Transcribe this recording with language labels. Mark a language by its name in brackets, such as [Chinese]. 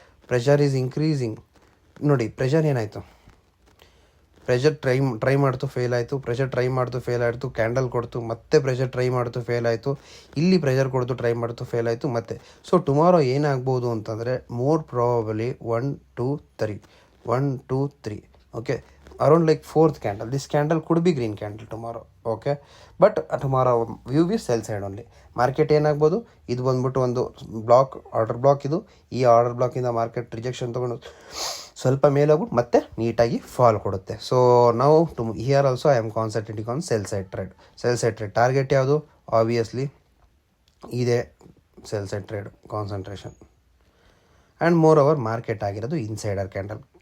[English] Pressure is increasing. [Kannada] ನೋಡಿ pressure ಏನಾಯಿತು, pressure try ಮಾಡ್ತು ಫೇಲ್ ಆಯಿತು, ಕ್ಯಾಂಡಲ್ ಕೊಡ್ತು, ಮತ್ತೆ ಪ್ರೆಷರ್ ಟ್ರೈ ಮಾಡ್ತು ಫೇಲ್ ಆಯಿತು, ಇಲ್ಲಿ ಪ್ರೆಷರ್ ಕೊಡ್ತು ಟ್ರೈ ಮಾಡ್ತು ಫೇಲ್ ಆಯಿತು ಮತ್ತೆ. [English] so tomorrow [Kannada] ಏನಾಗ್ಬೋದು ಅಂತಂದರೆ [English] More probably 1 2 3 okay, around like fourth candle. This candle could be green candle tomorrow. Okay, but tomorrow view is sell side only. [Kannada] Market ಏನಾಗ್ಬೋದು, ಇದು ಬಂದ್ಬಿಟ್ಟು ಒಂದು ಬ್ಲಾಕ್, ಆರ್ಡರ್ ಬ್ಲಾಕ್. ಇದು ಈ ಆರ್ಡರ್ ಬ್ಲಾಕಿಂದ ಮಾರ್ಕೆಟ್ ರಿಜೆಕ್ಷನ್ ತೊಗೊಂಡು ಸ್ವಲ್ಪ ಮೇಲೋಗ್ಬಿಟ್ಟು ಮತ್ತೆ ನೀಟಾಗಿ ಫಾಲ್ ಕೊಡುತ್ತೆ. [English] So ನಾವು here also I am concentrating on sell side trade. Target ಯಾವುದು, obviously ಇದೆ sell side trade concentration. And more over market ಆಗಿರೋದು insider candle.